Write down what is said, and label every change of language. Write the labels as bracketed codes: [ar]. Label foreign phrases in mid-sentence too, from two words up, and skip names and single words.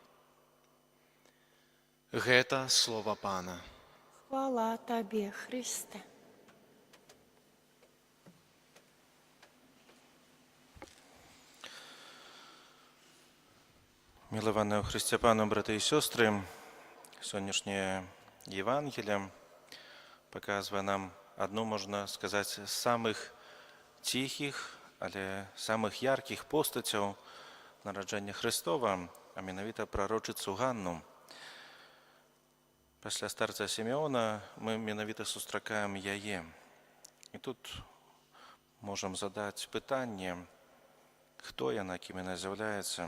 [be] Гэта слова Пана. Хвала Тебе, Христе. [ru] Милованные [be] у Христе Пану, [ru] браты и сестры, сегодняшнее Евангелие показывает нам одну, можно сказать, [be] з самых тихих, але самых ярких постацяў нараджэння Христова, а менавіта прарочыцу Ганну. Пасля старца Сімеона мы менавіта сустракаем яе. І тут можам задаць пытанне, хто яна, кім яна з'яўляецца.